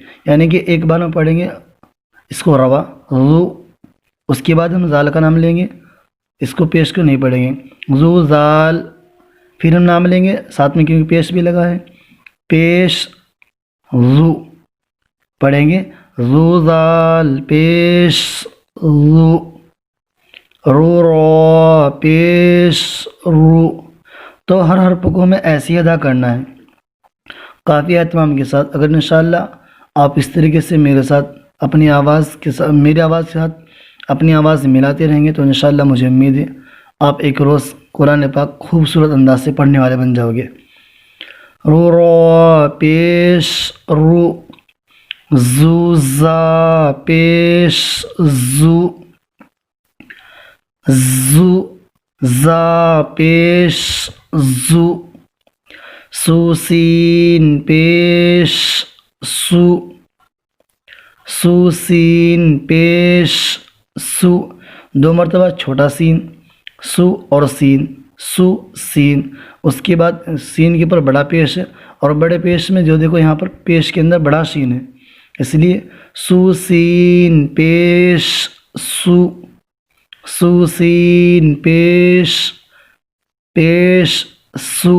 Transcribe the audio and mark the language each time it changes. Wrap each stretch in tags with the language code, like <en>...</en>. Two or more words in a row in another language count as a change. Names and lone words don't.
<ur>یعنی کہ ایک بار میں پڑھیں گے اس کو روا رو، اس کے بعد ہم زال کا نام لیں گے، اس کو پیش کو نہیں پڑھیں گے زو زال. پھر ہم نام لیں گے ساتھ میں کیونکہ پیش بھی لگا ہے، پیش رو پڑھیں گے رو زال پیش رو، رو رو پیش رو. تو ہر حرف کو ہمیں ایسے ہی ادا کرنا ہے کافی اہتمام کے ساتھ. اگر انشاءاللہ آپ اس طریقے سے میرے ساتھ اپنی آواز کے ساتھ میری آواز کے ساتھ اپنی آواز ملاتے رہیں گے تو انشاءاللہ مجھے امید ہے آپ ایک روز قرآن پاک خوبصورت انداز سے پڑھنے والے بن جاؤ گے. رو رو پیش رو، زو زا پیش زو، زو زا پیش زو، سو سین پیش سو، سو سین پیش سو. دو مرتبہ چھوٹا سین سو اور سین، سو سین. اس کے بعد سین کے اوپر بڑا پیش ہے اور بڑے پیش میں جو دیکھو یہاں پر پیش کے اندر بڑا شین ہے، اس لیے سو سین پیش سو، سو سین پیش پیش سو.</ur>